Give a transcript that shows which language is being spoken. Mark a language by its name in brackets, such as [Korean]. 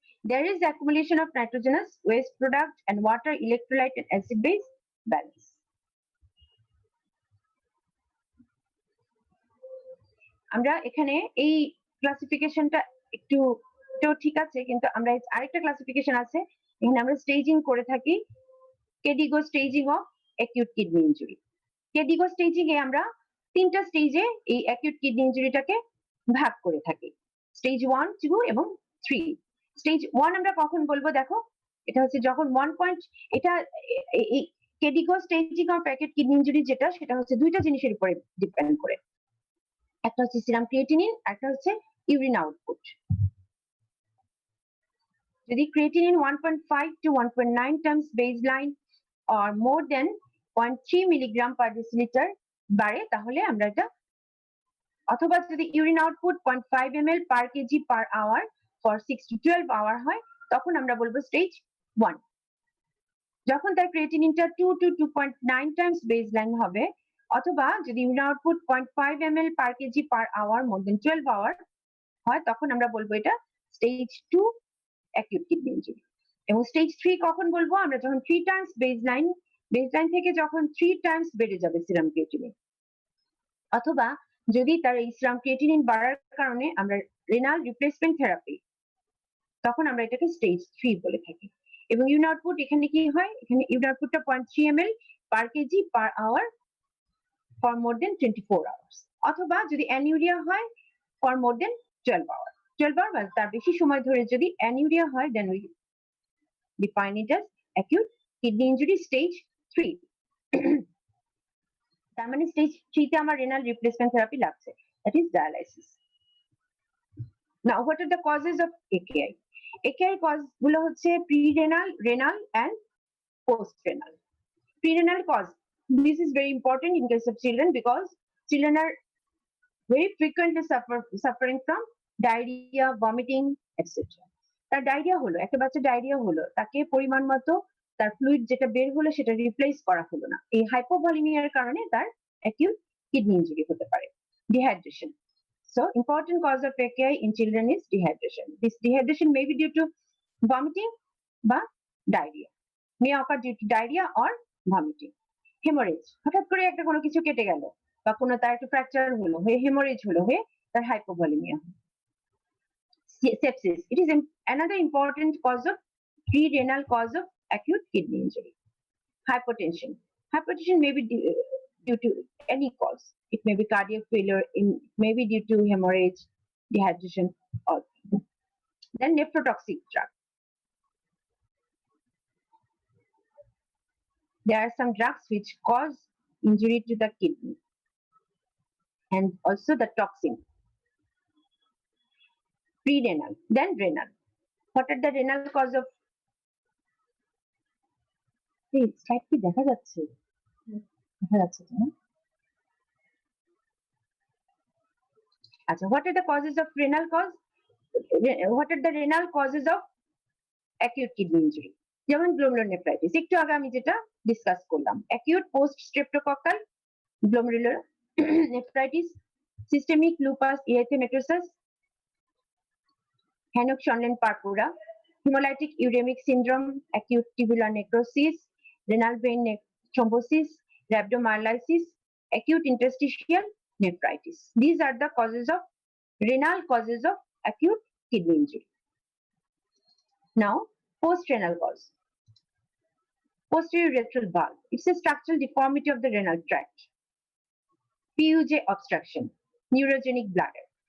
[English] There is accumulation of nitrogenous waste product and water electrolyte and acid base balance. [Bangla] আমরা এখানে এই ক্লাসিফিকেশনটা একটু তো ঠিক আছে, কিন্তু আমরা আরেকটা ক্লাসিফিকেশন আছে এখানে আমরা স্টেজিং করে থাকি, কেডিগো staging of acute kidney injury. কেডিগো staging এ আমরা 3টা স্টেজে এই অ্যাকিউট কিডনি ইনজুরিটাকে ভাগ করে থাকি, স্টেজ 1, 2 এবং 3। স্টেজ 1 আমরা কখন বলবো? দেখো এটা হচ্ছে যখন 1 পয়েন্ট, এটা এই কেডিগো staging of acute kidney injury যেটা, সেটা হচ্ছে দুইটা জিনিসের উপরে ডিপেন্ড করে, একটা হচ্ছে সিরাম ক্রিয়েটিনিন, একটা হচ্ছে ইউরিন আউটপুট। যদি creatinine [English] 1.5 to 1.9 times baseline or more than 0.3 milligram per deciliter [Bangla] বাড়ে তাহলে আমরা এটা, অথবা যদি urine output [English] 0.5 ml per kg per hour for 6 to 12 hour [Bangla] হয় তখন আমরা বলবো স্টেজ 1। যখন তার ক্রিয়েটিনিনটা 2 to 2.9 times baseline হবে, অথবা যদি urine output 0.5 ml per kg per hour more than 12 hour হয় তখন আমরা বলবো এটা স্টেজ 2 অ্যাকিউট কিডনি ইনজুরি। এবং স্টেজ 3 কখন বলবো? আমরা যখন 3 টাইমস বেসলাইন থেকে যখন 3 টাইমস বেড়ে যাবে সিরাম ক্রিয়েটিনিন, অথবা যদি তার এই সিরাম ক্রিয়েটিনিন বাড়ার কারণে আমরা রেনাল রিপ্লেসমেন্ট থেরাপি, তখন আমরা এটাকে স্টেজ 3 বলে থাকি। এবং ইউরিন আউটপুট এখানে কি হয়? এখানে ইউরিন আউটপুটটা [English] 0.3 ml per kg per hour for more than 24 hours, [Bangla] অথবা যদি অ্যানিউরিয়া হয় [English] for more than 12 hours, 12 hours [Bangla] বা তার বেশি সময় ধরে যদি অ্যানিউরিয়া হয় [English] then we define it as acute kidney injury stage 3. [Bangla] তার মানে স্টেজ 3 তে আমার রেনাল রিপ্লেসমেন্ট থেরাপি লাগছে, [English] that is dialysis. Now what are the causes of AKI? AKI cause [Bangla] গুলো হচ্ছে [English] pre-renal, renal and post-renal. Pre-renal cause, this is very important in case of children because children are very frequently suffering from diarrhea, vomiting, etc. [Bangla] তার diarrhoea হলো, একটা বাচ্চা diarrhoea হলো, তাকে পরিমাণ মতো তার ফ্লুইড যেটা বের হলো সেটা রিপ্লেস করা হলো না, এই হাইপোভলিমিয়ার কারণে তার অ্যাকিউট কিডনি ইনজুরি হতে পারে। [English] Dehydration, so important cause of AKI in children is dehydration. This dehydration may be due to vomiting বা diarrhea, may occur due to diarrhea or vomiting. [Bangla] Haemorrhage, হঠাৎ করে একটা কোনো কিছু কেটে গেল বা কোনো তার একটা ফ্র্যাকচার হলো, হয়ে হেমোরেজ হলো, হয়ে তার hypovolaemia. [English] Sepsis, it is another important cause of pre-renal cause of acute kidney injury. Hypertension, hypertension may be due to any cause, it may be cardiac failure, it may be due to hemorrhage, dehydration, or then nephrotoxic drug. There are some drugs which cause injury to the kidney and also the toxin. Pre-renal, then renal. What are the renal cause of? [Bangla] Slide কি দেখা যাচ্ছে? দেখা যাচ্ছে না? [English] আচ্ছা, what are the causes of renal cause? What are the renal causes of acute kidney injury? যেমন glomerulonephritis, [Bangla] একটু আগে আমি যেটা ডিসকাস করলাম, [English] Acute post streptococcal glomerulonephritis, systemic lupus erythematosus, Henoch-Schönlein purpura, hemolytic uremic syndrome, acute tubular necrosis, renal vein thrombosis, rhabdomyolysis, acute interstitial nephritis. These are the renal causes of acute kidney injury. Now, post-renal cause. Posterior urethral valve. It's a structural deformity of the renal tract. PUJ obstruction, neurogenic bladder.